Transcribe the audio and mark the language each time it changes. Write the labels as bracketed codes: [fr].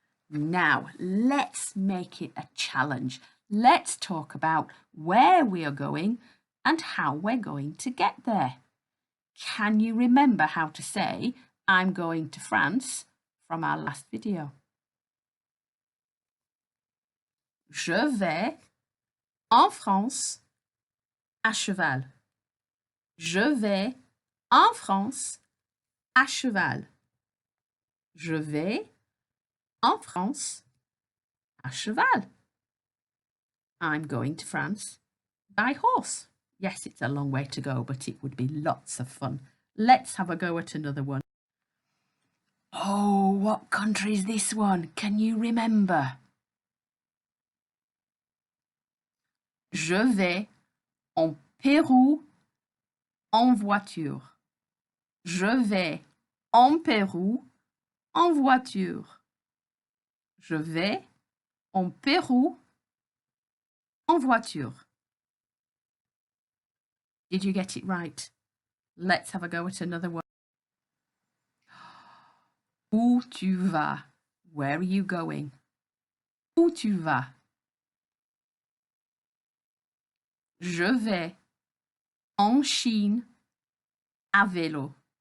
[en] Now, let's make it a challenge. Let's talk about where we are going and how we're going to get there. Can you remember how to say, I'm going to France from our last video? [fr] Je vais en France à cheval. Je vais en France à cheval. Je vais en France à cheval. [en] I'm going to France by horse. Yes, it's a long way to go, but it would be lots of fun. Let's have a go at another one. Oh, what country is this one? Can you remember? [fr] Je vais en Pérou en voiture. Je vais en Pérou en voiture. Je vais en Pérou en voiture. [en] Did you get it right? Let's have a go at another one. [fr] Où tu vas? [en] Where are you going? [fr] Où tu vas? Je vais en Chine à vélo.